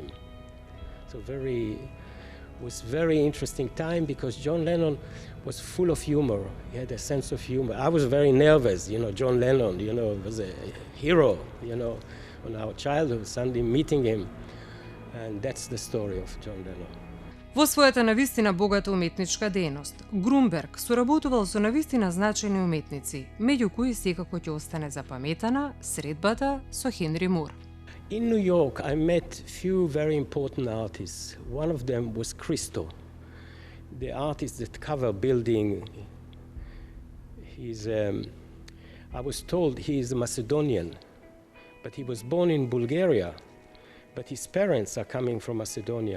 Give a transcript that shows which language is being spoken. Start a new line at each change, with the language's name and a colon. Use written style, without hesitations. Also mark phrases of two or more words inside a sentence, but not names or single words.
English: So was very interesting time because John Lennon was full of humor. He had a sense of humor. I was very nervous, John Lennon, was a hero, on our childhood, Sunday meeting him. And that's the story of John Lennon.
Macedonian: Во својата навистина богата уметничка дејност, Грунберг соработувал со навистина значајни уметници, меѓу кои секако ќе остане запаметана средбата со Хенри Мур.
English: In New York, I met few very important artists. One of them was Christo, the artist that cover building. I was told he is a Macedonian, but he was born in Bulgaria, but his parents are coming from Macedonia.